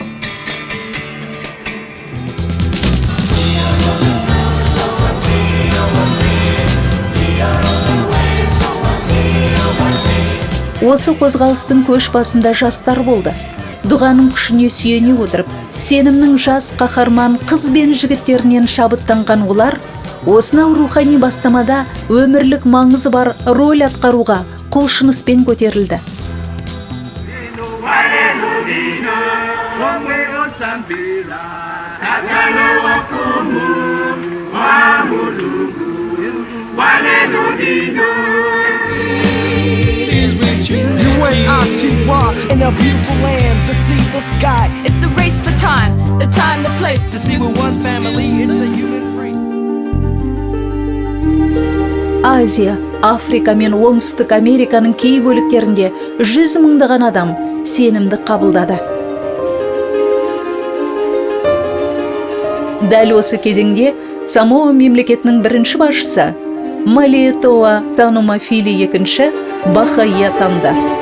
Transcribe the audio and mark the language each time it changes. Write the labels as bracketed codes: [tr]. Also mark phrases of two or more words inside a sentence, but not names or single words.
[kk] Осы қозғалыстың көш басында жастар болды. Дұғаның күшіне сүйене отырып, сенімнің жас қаһарман қыз бен жігіттерінен шабыттанған олар, осынау рухани бастамада өмірлік маңызы бар роль атқаруға құлшыныспен көтерілді. [en] UNITY in a beautiful land, the sea, the sky. It's the race for time, the time, the place. To see we're one family, it's the human race. [kk] Азия, Африка мен Оңтүстік Американың кей бөліктерінде 100 мыңдаған адам сенімді қабылдады. Дәл осы кезеңде Самоа мемлекетінің бірінші басшысы Малиетоа Танумафили екінші Бахаи атанды.